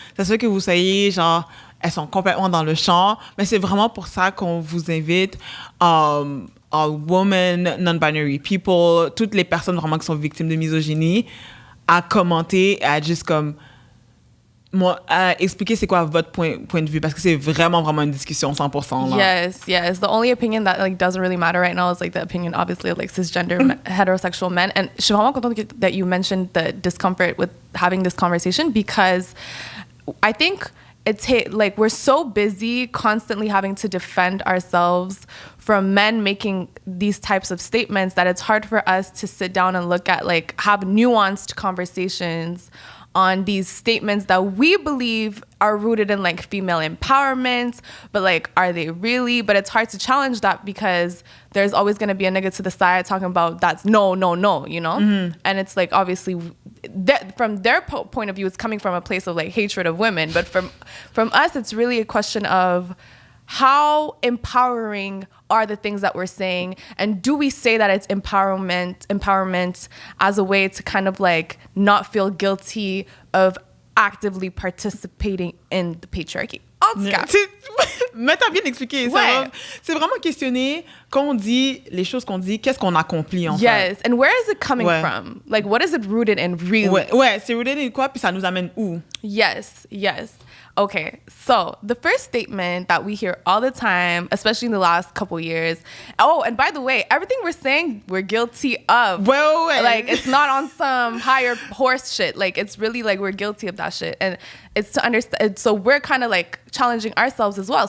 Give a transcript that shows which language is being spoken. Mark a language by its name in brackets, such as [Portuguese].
[French] Ça se peut que vous soyez genre... Elles sont complètement dans le champ, mais c'est vraiment pour ça qu'on vous invite, [English] women, non-binary people, [French] toutes les personnes vraiment qui sont victimes de misogynie, à commenter et à juste comme à expliquer c'est quoi votre point de vue, parce que c'est vraiment une discussion 100%. Là. [English] Yes. The only opinion that like doesn't really matter right now is like the opinion, obviously, of like cisgender heterosexual men. And [French] je suis vraiment contente [English] that you mentioned the discomfort with having this conversation, because I think like we're so busy constantly having to defend ourselves from men making these types of statements that it's hard for us to sit down and look at, like, have nuanced conversations on these statements that we believe are rooted in like female empowerment, but like, are they really? But it's hard to challenge that because there's always going to be a nigga to the side talking about that's no, you know? And it's like, obviously from their point of view, it's coming from a place of like hatred of women. But from us, it's really a question of how empowering are the things that we're saying, and do we say that it's empowerment as a way to kind of like not feel guilty of actively participating in the patriarchy? [French] En tout cas. Mais t'as bien expliqué. Ouais. C'est vraiment questionner quand on dit les choses qu'on dit, qu'est-ce qu'on accomplit en fait. [English] Yes, and where is it coming from? Like, what is it rooted in really? [French] Ouais, c'est [English] rooted in [French] quoi, puis ça nous amène où? [English] Yes. Okay, so the first statement that we hear all the time, especially in the last couple years. Oh, and by the way, everything we're saying, we're guilty of. Well, like, it's not on some higher horse shit. Like, it's really like we're guilty of that shit. And it's to understand. So we're kind of like challenging ourselves as well.